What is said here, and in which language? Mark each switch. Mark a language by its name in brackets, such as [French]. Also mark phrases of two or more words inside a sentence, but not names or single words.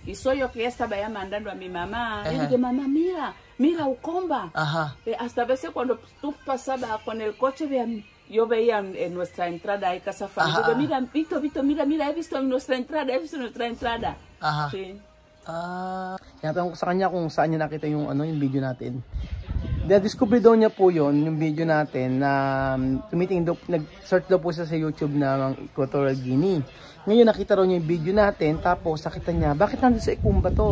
[Spanish] Y soy yo que ya estaba ya mandando a mi mamá. Y dije, mamá, mira Ukomba. Hasta a veces cuando tú pasabas con el coche, yo veía en nuestra entrada ahí Casa Familia. Digo, mira, Víctor, mira, he visto nuestra entrada. Sí. [Filipino] Tinatanong ko sa kanya kung saan niya nakita yung video natin. Na-discover daw niya po yung video natin na nag-search daw po siya sa YouTube ng Equatorial Guinea. Ngayon nakita raw niya yung video natin, tapos nakita niya, bakit nandun sa Ukomba to?